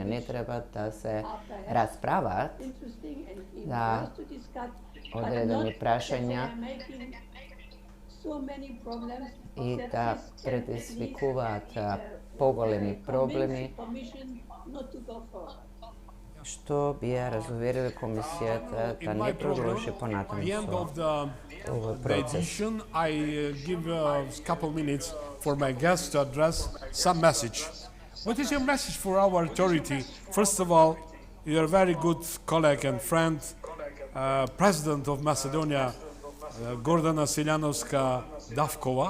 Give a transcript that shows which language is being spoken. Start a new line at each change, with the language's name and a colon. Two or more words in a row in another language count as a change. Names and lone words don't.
Macedonian: Не треба да се расправаат за одредени прашања и да предизвикуваат поголеми проблеми, што би ја разувериле комисијата да не продолжи понатаму со овој процес.
English: I give a couple minutes for my guests to address some message. What is your message for our authority? First of all, you are a very good colleague and friend, President of Macedonia, Gordana Siljanovska-Davkova.